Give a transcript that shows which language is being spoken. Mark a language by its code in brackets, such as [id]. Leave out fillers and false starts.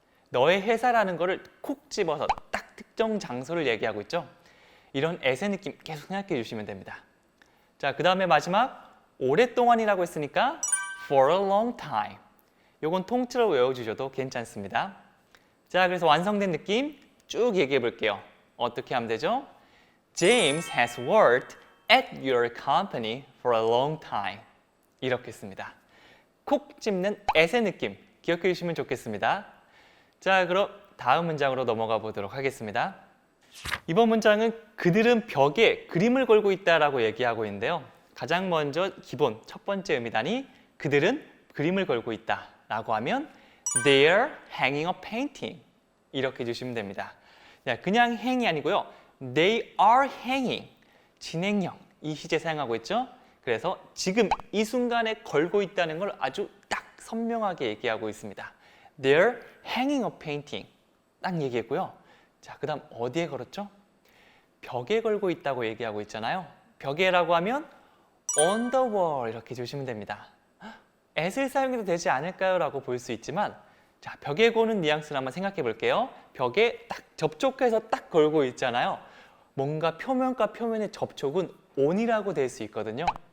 [ko] 너의 회사라는 거를 콕 집어서 딱 특정 장소를 얘기하고 있죠. 이런 at의 느낌 계속 생각해 주시면 됩니다. 자, 그 다음에 마지막 오랫동안이라고 했으니까 [en] for a long time. [ko] 요건 통째로 외워주셔도 괜찮습니다. 자, 그래서 완성된 느낌 쭉 얘기해 볼게요. 어떻게 하면 되죠? [en] James has worked at your company for a long time. [ko] 이렇게 씁니다. 콕 집는 at의 느낌 기억해 주시면 좋겠습니다. 자, 그럼 다음 문장으로 넘어가 보도록 하겠습니다. 이번 문장은 그들은 벽에 그림을 걸고 있다라고 얘기하고 있는데요. 가장 먼저 기본 첫 번째 의미단이 그들은 그림을 걸고 있다라고 하면 [en] They're hanging a painting. [ko] 이렇게 해주시면 됩니다. 그냥 hang이 아니고요. [en] They are hanging. [ko] 진행형 이 시제 사용하고 있죠. 그래서 지금 이 순간에 걸고 있다는 걸 아주 딱 선명하게 얘기하고 있습니다. [en] They're hanging a painting. [ko] 딱 얘기했고요. 자, 그 다음 어디에 걸었죠? 벽에 걸고 있다고 얘기하고 있잖아요. 벽에라고 하면 [en] on the wall [ko] 이렇게 해주시면 됩니다. at을 사용해도 되지 않을까요? 라고 볼 수 있지만 자, 벽에 거는 뉘앙스를 한번 생각해 볼게요. 벽에 딱 접촉해서 딱 걸고 있잖아요. 뭔가 표면과 표면의 접촉은 on이라고 될 수 있거든요.